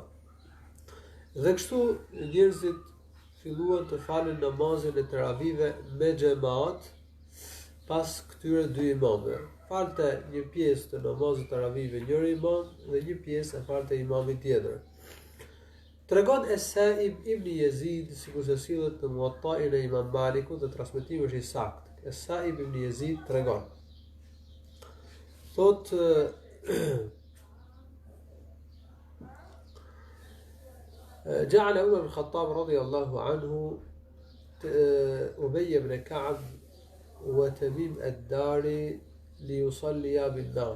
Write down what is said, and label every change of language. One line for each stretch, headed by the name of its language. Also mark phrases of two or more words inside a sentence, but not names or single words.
Albanian: Dhe kështu njerëzit filluan të falen namazin e teravive me xhamat pas këtyre dy imamëve. Falte një pjesë të namazit teravive njëri imam dhe një pjesë e falte imami tjetër. Tregon Es-Sa'ib ibn Yazid, sikur se sillet në Muwatta'in e Imam Malikut dhe transmetimi është i saktë. Es-Sa'ib ibn Yazid tregon.
Arabic: جعل عمر بن الخطاب رضي الله عنه أبي بن كعب وتميم الداري ليصليا بالناس.